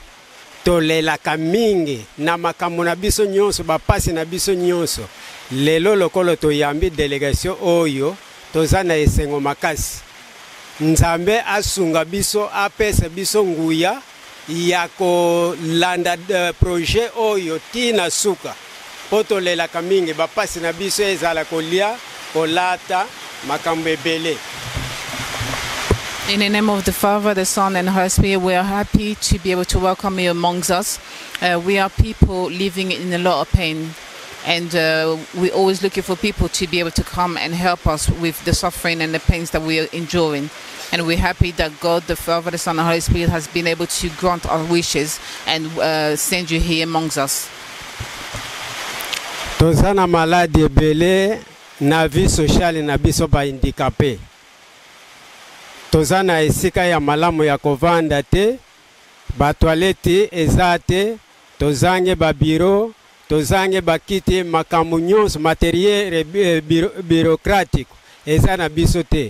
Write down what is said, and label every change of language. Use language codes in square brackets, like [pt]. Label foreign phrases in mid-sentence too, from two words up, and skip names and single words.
[ln] to lelaka mingi na makambo na biso nyonso bapasi na biso nyonso lelo lokolo toyambi delegation oyo toza na esengo makasi nzambe asunga biso apesa biso nguya ya kolanda projet oyo tina suka po to lelaka mingi bapasi na biso ezala kolia kolata makambo ebele. [en] In the name of the Father, the Son, and the Holy Spirit, we are happy to be able to welcome you amongst us. We are people living in a lot of pain, and we're always looking for people to be able to come and help us with the suffering and the pains that we are enduring. And we're happy that God, the Father, the Son, and the Holy Spirit has been able to grant our wishes and send you here amongst us. [ln] Tozana maladi ebele na [fr] vie sociale [ln] na biso ba handicapé. Tozana esika ya malamu ya kovanda te, ba toilette eza te, tozange ba bureau, tozange ba kiti makambo nyonso [fr] matériel bureaucratique [ln] eza na biso te.